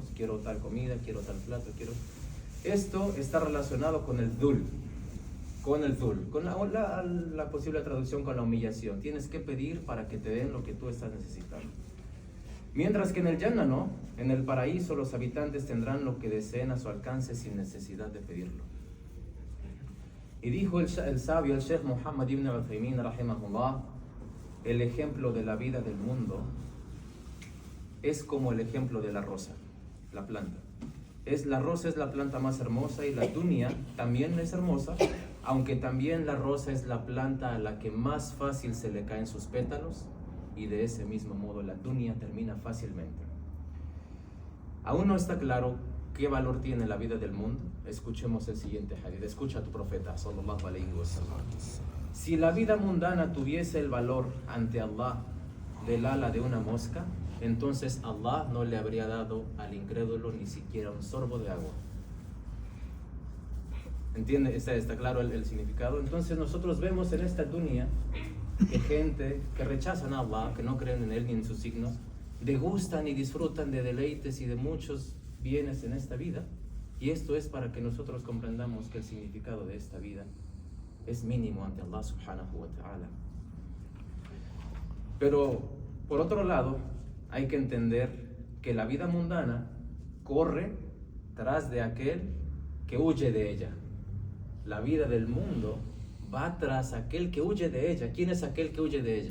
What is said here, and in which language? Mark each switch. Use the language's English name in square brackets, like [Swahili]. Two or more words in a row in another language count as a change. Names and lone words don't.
[Spanish] Quiero tal comida, quiero tal plato, quiero... Esto está relacionado con el dhul, con la posible traducción con la humillación. Tienes que pedir para que te den lo que tú estás necesitando. Mientras que en el Jannah no, en el paraíso los habitantes tendrán lo que deseen a su alcance sin necesidad de pedirlo. Y dijo el sabio, el Sheikh Muhammad ibn al-Uthaymin, rahimahullah, el ejemplo de la vida del mundo es como el ejemplo de la rosa, la planta. La rosa es la planta más hermosa y la dunya también es hermosa, aunque también la rosa es la planta a la que más fácil se le caen sus pétalos, y de ese mismo modo la dunya termina fácilmente. Aún no está claro qué valor tiene la vida del mundo. Escuchemos el siguiente hadith. Escucha a tu profeta, [Arabic] صلى الله عليه وسلم. [Spanish] Si la vida mundana tuviese el valor ante Allah del ala de una mosca, entonces Allah no le habría dado al incrédulo ni siquiera un sorbo de agua. ¿Entiende? ¿Está claro el significado? Entonces nosotros vemos en esta dunya que gente que rechazan a Allah, que no creen en Él ni en sus signos, degustan y disfrutan de deleites y de muchos bienes en esta vida. Y esto es para que nosotros comprendamos que el significado de esta vida es mínimo ante [Arabic] الله سبحانه وتعالى. [Spanish] Pero por otro lado, hay que entender que la vida mundana corre tras de aquel que huye de ella. La vida del mundo va tras aquel que huye de ella. ¿Quién es aquel que huye de ella?